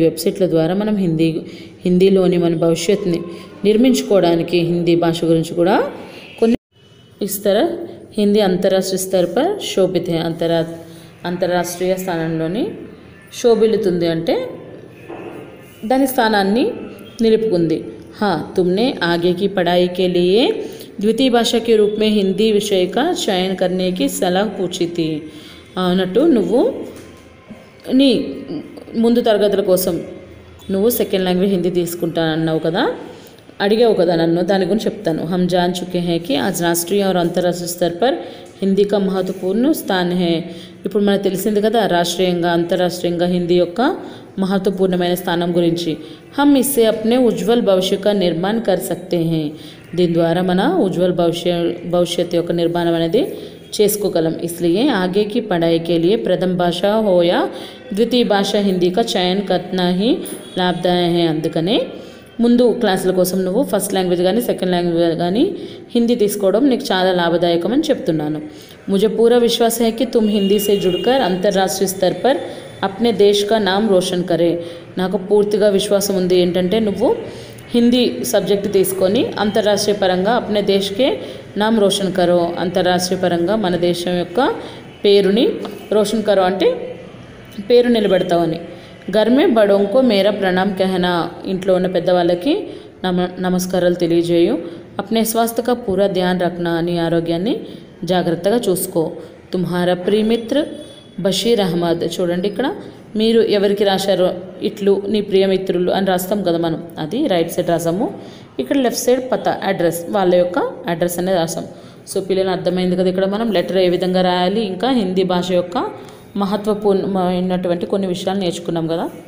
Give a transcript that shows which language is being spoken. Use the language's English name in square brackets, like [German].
[Telugu] ఈ వెబ్సైట్ల ద్వారా మనం హిందీలోని మన భవిష్యత్తుని నిర్మించుకోవడానికి హిందీ భాష గురించి కూడా కొన్ని [Hindi] इस तरह हिंदी अंतर्राष्ट्रीय स्तर पर शोभित है. [Telugu] అంతర్రాష్ట్రీయ స్థానంలోని శోభిల్లుతుంది అంటే దాని స్థానాన్ని నిలుపుకుంది. [Hindi] हाँ, तुमने आगे की पढ़ाई के लिए द्वितीय भाषा के रूप में हिंदी विषय का चयन करने की सलाह पूछी थी. [Telugu] అన్నట్టు నువ్వు నీ ముందు తరగతుల కోసం నువ్వు సెకండ్ లాంగ్వేజ్ హిందీ తీసుకుంటానన్నావు కదా, అడిగావు కదా నన్ను, దాని గురించి చెప్తాను. [Hindi] हम जान चुके हैं कि आज राष्ट्रीय और अंतर्राष्ट्रीय स्तर पर हिंदी का महत्वपूर्ण स्थान है. [Telugu] ఇప్పుడు మనకు తెలిసింది కదా రాష్ట్రీయంగా అంతర్రాష్ట్రీయంగా హిందీ యొక్క మహత్వపూర్ణమైన స్థానం గురించి. [Hindi] हम इससे अपने उज्जवल भविष्य का निर्माण कर सकते हैं. [Telugu] దీని ద్వారా మన ఉజ్వల్ భవిష్యత్ యొక్క నిర్మాణం అనేది చేసుకోగలం. [Hindi] इसलिए आगे की पढ़ाई के लिए प्रथम भाषा हो या द्वितीय भाषा हिंदी का चयन करना ही लाभदायक है. [Telugu] అందుకనే ముందు క్లాసుల కోసం నువ్వు ఫస్ట్ లాంగ్వేజ్ కానీ సెకండ్ లాంగ్వేజ్ కానీ హిందీ తీసుకోవడం నీకు చాలా లాభదాయకం అని చెప్తున్నాను. [Hindi] मुझे पूरा विश्वास है कि तुम हिंदी से जुड़कर अंतर्राष्ट्रीय स्तर पर अपने देश का नाम रोशन करे. [Telugu] నాకు పూర్తిగా విశ్వాసం ఉంది ఏంటంటే నువ్వు హిందీ సబ్జెక్ట్ తీసుకొని అంతర్రాష్ట్రీయ పరంగా అప్నే దేశ్కే నామ్ రోషన్ కరో, అంతర్రాష్ట్రీయ పరంగా మన దేశం యొక్క పేరుని రోషన్ కరో అంటే పేరు నిలబెడతావని. [Hindi] घर में बड़ों को मेरा प्रणाम कहना, [Telugu] ఇంట్లో ఉన్న పెద్దవాళ్ళకి నమస్కారాలు తెలియజేయు. [Hindi] अपने स्वास्थ्य का पूरा ध्यान रखना, [Telugu] నీ ఆరోగ్యాన్ని జాగ్రత్తగా చూసుకో. [Hindi] తుమ్హారా ప్రియమిత్ర బషీర్ అహ్మద్. [Telugu] చూడండి ఇక్కడ మీరు ఎవరికి రాశారో ఇట్లు నీ ప్రియమిత్రులు అని రాస్తాం కదా మనం, అది రైట్ సైడ్ రాసాము. ఇక్కడ లెఫ్ట్ సైడ్ పతా అడ్రస్, వాళ్ళ యొక్క అడ్రస్ అనేది రాసాం. సో పిల్లలు అర్థమైంది కదా ఇక్కడ మనం లెటర్ ఏ విధంగా రాయాలి, ఇంకా హిందీ భాష యొక్క మహత్వపూర్ణమైనటువంటి కొన్ని విషయాలు నేర్చుకున్నాం కదా.